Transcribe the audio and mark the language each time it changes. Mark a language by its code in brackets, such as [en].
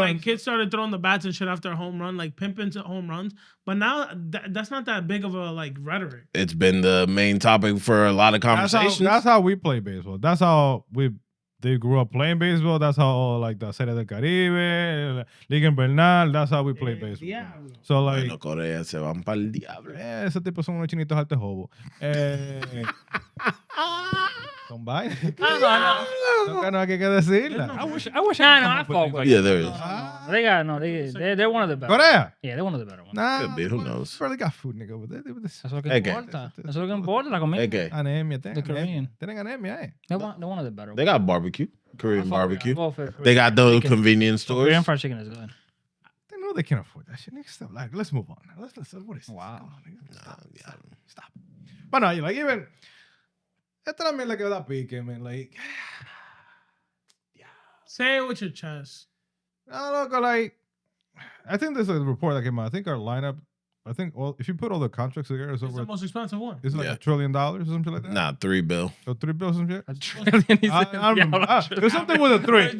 [en] Like kids started throwing the bats and shit after a home run, like pimping to home runs. But now that's not that big of a like rhetoric. It's been the main topic for a lot of conversations. That's how we play baseball. That's how they grew up playing baseball. That's how like the Serie del Caribe, Liga Invernal. That's how we play baseball. Yeah. So like, [es] Bueno, Corea se van para el diablo. ese tipo son unos chinitos alto jobo. Son vainas. No hay que decirla. [en] I wish. I fuck with Yeah, there is. They're one of the better. Corea. Yeah, they're one of the better ones. Nah, Could be, who knows? Barely got food, nigga. Over there. [es] Eso es lo que [en] Okay. [es] importa. Eso es lo que importa, la comida. [en] Okay. [es] Anemia. [en] The Korean. [es] Tienen anemia, eh. [en] They're one of the better They ones. got barbecue, Korean barbecue. Well, for They got those chicken. convenience stores. Korean fried chicken is good. They know they can't afford that shit. Nigga, stop. Like, let's move on. Let's what is this? Wow. Come on, nigga. Stop. But no, like even [es] esta también la que da pique, man. [en] Like, Say it with your chest. no, loco, like, I think there's a report that came out. I think our lineup, if you put all the contracts together, it's It's the over. most expensive one. It's like Yeah. $1 trillion or something like that. Nah, $3 billion. So $3 billion, some shit. A trillion. He said. I remember. It was something with a 3.